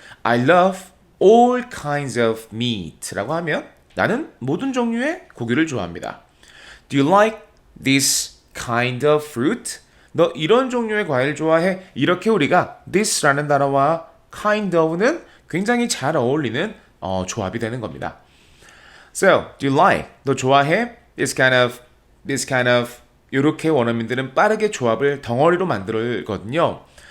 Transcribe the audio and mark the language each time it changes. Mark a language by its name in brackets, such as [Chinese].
[English] I love all kinds of meat라고 [Korean] 하면 나는 모든 종류의 고기를 좋아합니다. [English] Do you like this kind of fruit? [Korean] 너 이런 종류의 과일 좋아해? 이렇게 우리가 this라는 단어와 kind of는 굉장히 잘 어울리는 조합이 되는 겁니다. [English] So, do you like? [Korean] 너 좋아해? [English] This kind of [Korean] 이렇게 원어민들은 빠르게 조합을 덩어리로 만들거든요.